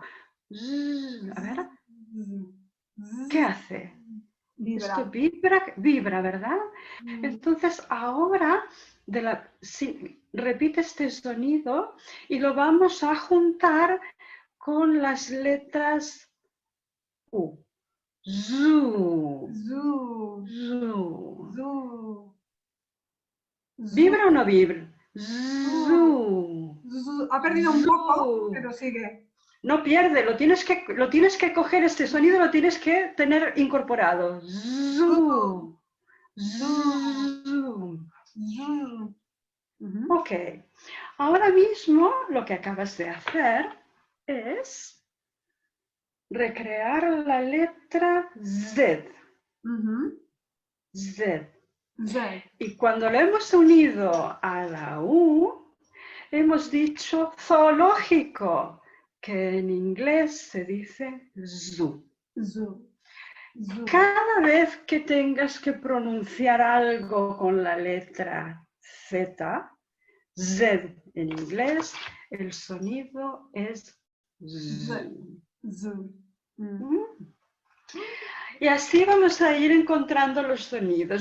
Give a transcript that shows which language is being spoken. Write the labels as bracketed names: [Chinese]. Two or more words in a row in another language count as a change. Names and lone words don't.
[Spanish] Zzz. A ver, ¿qué hace? Esto Vibra. vibra, ¿verdad? Entonces ahora repite este sonido y lo vamos a juntar con las letras U. Zu. Zu, Zu. zu, zu, ¿Vibra o no vibra? zu, Zu. zu. Ha perdido un poco, Zu. pero sigue. No pierde, lo tienes que coger, este sonido lo tienes que tener incorporado. Zu, Zu. zu, Zu. zu. Ujú. Ok, ahora mismo lo que acabas de hacer es recrear la letra Z. Ujú. Z. Z. Y cuando lo hemos unido a la U, hemos dicho zoológico, que en inglés se dice zoo. Zu, zu. Cada vez que tengas que pronunciar algo con la letra Z, Z en inglés, el sonido es Z. Z. Zu. Y así vamos a ir encontrando los sonidos.